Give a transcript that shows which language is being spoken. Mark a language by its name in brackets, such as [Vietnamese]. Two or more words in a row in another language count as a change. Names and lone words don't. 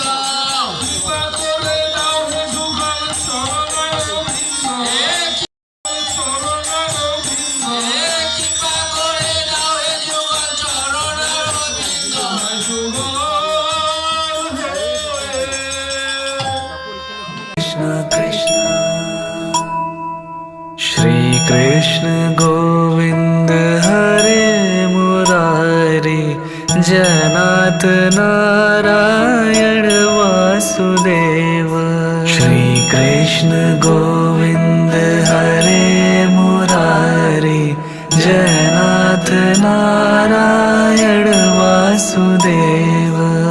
[Bangla] কৃপা করে দাও হে যুগল চরণ গোবিন্দ। কৃপা করে দাও হে যুগল চরণ গোবিন্দ। [Sanskrit] कृष्ण कृष्ण श्री कृष्ण गोविंद हरे मुरारी जनाथ नारायण वासुदेव। श्री कृष्ण गोविंद हरे मुरारी जनाथ नारायण वासुदेव।